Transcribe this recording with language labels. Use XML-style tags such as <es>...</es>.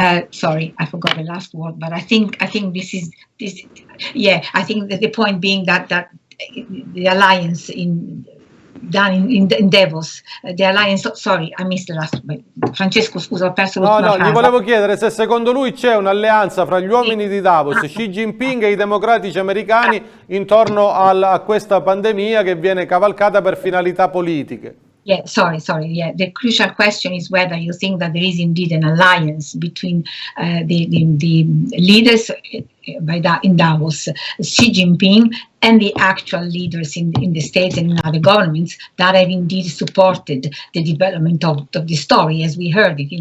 <en>Sorry, I forgot the last word, but I think this. Yeah, I think that the point being that the alliance in Davos, the alliance. Sorry, I missed the last.</en> <it>Francesco, scusa, ho perso l'ultima frase. No, gli volevo chiedere se secondo lui c'è un'alleanza fra gli uomini di Davos, Xi Jinping e i democratici americani intorno a questa pandemia che viene cavalcata per finalità politiche.</it> <en>Yeah, sorry. Yeah, the crucial question is whether you think that there is indeed an alliance between the leaders in Davos, Xi Jinping, and the actual leaders in the states and in other governments that have indeed supported the development of the story, as we heard it.</en>